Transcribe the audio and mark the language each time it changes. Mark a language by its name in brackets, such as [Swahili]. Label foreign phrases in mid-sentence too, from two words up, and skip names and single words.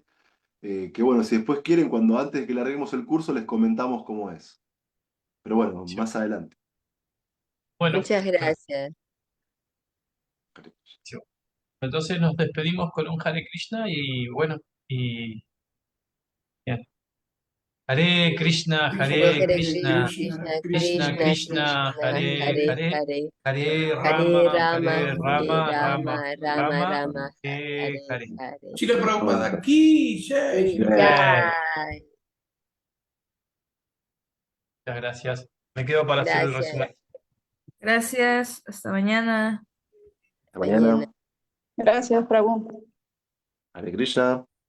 [Spanish] Que bueno, si después quieren, cuando antes de que larguemos el curso, les comentamos cómo es. Pero bueno, más adelante. Bueno, Muchas gracias. entonces nos despedimos con un [Sanskrit] Hare Krishna [Spanish] y bueno, y bien. [Sanskrit] Hare Krishna, Hare Hare Krishna, Krishna, Krishna Krishna Krishna, Krishna, Hare Hare Hare, Hare, Hare Hare Rama, Rama, Hare Hare Rama, Rama Rama, Rama Rama, Rama, Hare Hare Hare. Hare. [Spanish] Chila Prabhupada, aquí, Jai. Muchas gracias. Me quedo para hacer el Gracias. resumen. Gracias, hasta mañana. Hasta mañana. Gracias, Prabhu. [Sanskrit] Hare Krishna.